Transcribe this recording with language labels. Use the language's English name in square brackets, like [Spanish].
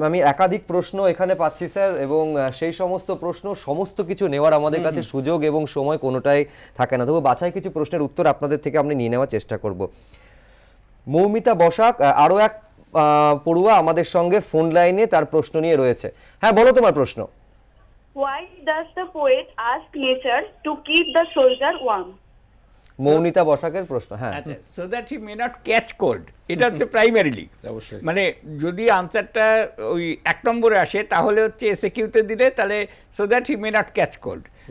[Bangla] আমি একাধিক প্রশ্ন এখানে পাচ্ছি স্যার, এবং সেই সমস্ত প্রশ্ন সমস্ত কিছু নেওয়ার আমাদের কাছে সুযোগ এবং সময় কোনোটাই থাকে না। তবু বাছাই কিছু প্রশ্নের উত্তর আপনাদের থেকে আমরা নিয়ে নেওয়ার চেষ্টা করব। মৌমিতা বসাক আরও এক পড়ুয়া আমাদের সঙ্গে ফোন লাইনে, তার প্রশ্ন নিয়ে রয়েছে। হ্যাঁ বলো তোমার প্রশ্ন। [English] Why does the poet ask nature to keep the soldier warm? [Bangla] Moumita বসাকের প্রশ্ন। হ্যাঁ আচ্ছা, [English] so that he may not catch cold, [Bangla] এটা হচ্ছে প্রাইমারিলি। অবশ্যই। মানে যদি আনসারটা ওই 1 নম্বরে আসে তাহলে হচ্ছে এসএকিউতে দিলে তাহলে [English] so that he may not catch cold।